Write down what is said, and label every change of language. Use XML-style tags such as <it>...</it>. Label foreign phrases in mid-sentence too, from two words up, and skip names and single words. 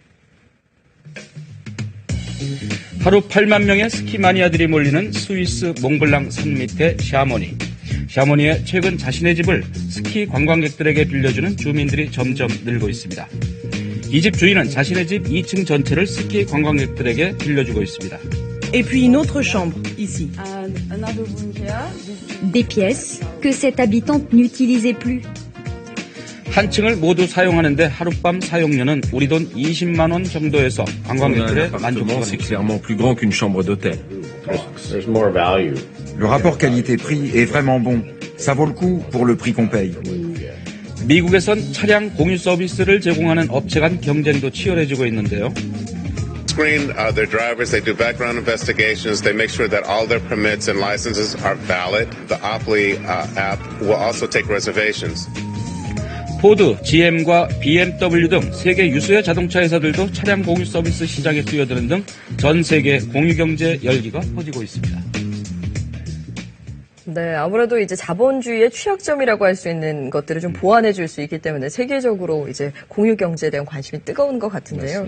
<ko>하루 8만 명의 스키 마니아들이 몰리는 스위스 몽블랑 산 밑의 샤모니. 샤모니에 최근 자신의 집을 스키 관광객들에게 빌려주는 주민들이 점점 늘고 있습니다. 이 집 주인은 자신의 집 2층 전체를 스키 관광객들에게 빌려주고 있습니다.</ko> <fr>Et puis une autre chambre, ici. Des pièces que cette habitante n'utilisait plus.</fr> <ko>한 층을 모두 사용하는데 하룻밤 사용료는 우리 돈 20만 원 정도에서</ko> <fr>On a un</fr> <ko>관광객들의</ko> <fr>appartement, c'est</fr> <ko>만족도가</ko> <fr>clairement plus grand qu'une chambre d'hôtel.</fr> <en>There's more value.</en> <fr>Le rapport qualité-prix est vraiment bon. Ça vaut le coup pour le prix qu'on paye.</fr> <ko>미국에선 차량 공유 서비스를 제공하는 업체 간 경쟁도 치열해지고 있는데요.</ko> <en>Screen their drivers, they do background investigations, they make sure that all their permits and licenses are valid. The Oply app will also take reservations.</en> <ko>포드, GM과 BMW 등 세계 유수의 자동차 회사들도 차량 공유 서비스 시장에 뛰어드는 등 전 세계 공유 경제 열기가 퍼지고 있습니다. 네, 아무래도 이제 자본주의의 취약점이라고 할 수 있는 것들을 좀 보완해 줄 수 있기 때문에 세계적으로 이제 공유 경제에 대한 관심이 뜨거운 것 같은데요.</ko>